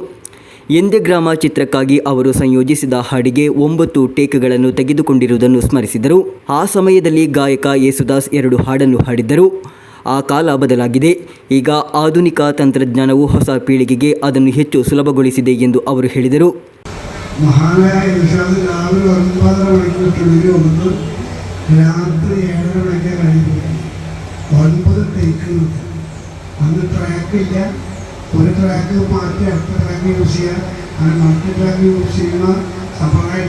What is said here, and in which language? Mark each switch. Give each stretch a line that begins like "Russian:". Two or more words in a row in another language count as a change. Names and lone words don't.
Kannada: ಎಂದೇ ಗ್ರಾಮ ಚಿತ್ರಕ್ಕಾಗಿ ಅವರು ಸಂಯೋಜಿಸಿದ ಹಾಡಿಗೆ 9 ಟೇಕ್ಗಳನ್ನು ತೆಗೆದುಕೊಂಡಿರುವುದನ್ನು ಸ್ಮರಿಸಿದರು. ಆ ಸಮಯದಲ್ಲಿ ಗಾಯಕ ಯೇಸುದಾಸ್ 2 ಹಾಡನ್ನು ಹಾಡಿದ್ದರು. ಆ ಕಾಲ ಬದಲಾಗಿದೆ. ಈಗ ಆಧುನಿಕ ತಂತ್ರಜ್ಞಾನವು ಹೊಸ ಪೀಳಿಗೆಗೆ ಅದನ್ನು ಹೆಚ್ಚು ಸುಲಭಗೊಳಿಸಿದೆ ಎಂದು ಅವರು ಹೇಳಿದರು.
Malayalam: മഹാനായ യേശുദാസ് രാവിലെ 9:30 മണിക്ക് സ്റ്റുഡിയോ വന്ന് രാത്രി 7:30 മണിക്ക് കഴിഞ്ഞു 9 ടേക്ക്. അന്ന് ട്രാക്കില്ല, ഒരു ട്രാക്ക് മാറ്റി അടുത്ത
English: track use
Malayalam: ചെയ്യുക, അങ്ങനെ
English: multi track use
Malayalam: ചെയ്യുന്ന സംഭവമില്ല.